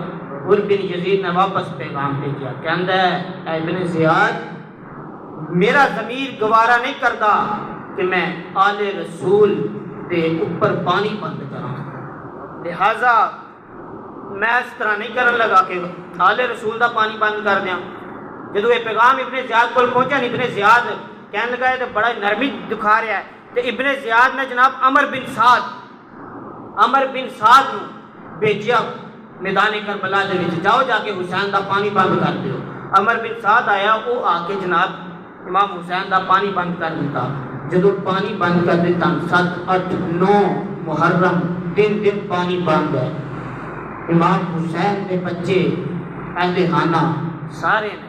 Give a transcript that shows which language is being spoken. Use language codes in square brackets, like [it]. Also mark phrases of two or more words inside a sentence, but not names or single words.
[pa] حر بن یزید نے واپس پیغام بھیجا، کہندا ہے اے ابن زیاد [ur] میرا ضمیر گوارا نہیں کرتا [pa] کہ میں آل رسول دے اوپر پانی بند کراں، لہذا میں اس طرح نہیں کرن لگا کہ آل رسول دا پانی بند کر دیاں، جدو یہ پیغام ابن زیاد کو پہنچا نہیں، ابن زیاد کہنے لگا ہے تو بڑا نرمی دکھا رہا ہے، تو ابن زیاد نے جناب عمر بن سعد نو بھیجیا میدان کربلا دے وچ، جاؤ جا کے حسین دا پانی بند کر دیو۔ عمر بن سعد آیا، وہ آ کے جناب امام حسین دا پانی بند کر دیتا۔ جدو پانی بند کر دیتا 7 8 9 محرم دن پانی بند ہے۔ امام حسین کے بچے اہل خانہ سارے نے۔